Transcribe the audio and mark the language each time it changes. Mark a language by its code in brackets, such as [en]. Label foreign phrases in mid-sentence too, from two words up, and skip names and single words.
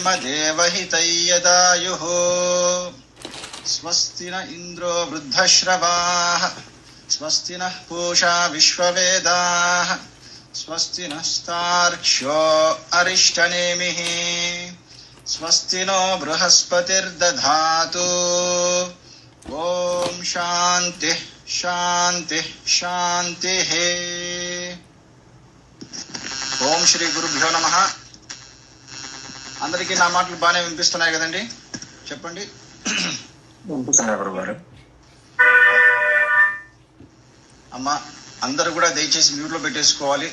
[sa] देवहितैयदायुः स्वस्ति न इन्द्रो वृद्धश्रवाः स्वस्ति नः पूषा विश्ववेदाः स्वस्ति नस्तार्क्ष्यो अरिष्टनेमिः स्वस्ति नो बृहस्पतिर्दधातु ओम शांति शांति शांतिः। ఓం శ్రీ గురుభ్యో నమః. [te] అందరికీ నా మాటలు బాగానే వినిపిస్తున్నాయి కదండి? చెప్పండి. అమ్మా అందరూ కూడా దయచేసి మ్యూట్లో పెట్టేసుకోవాలి.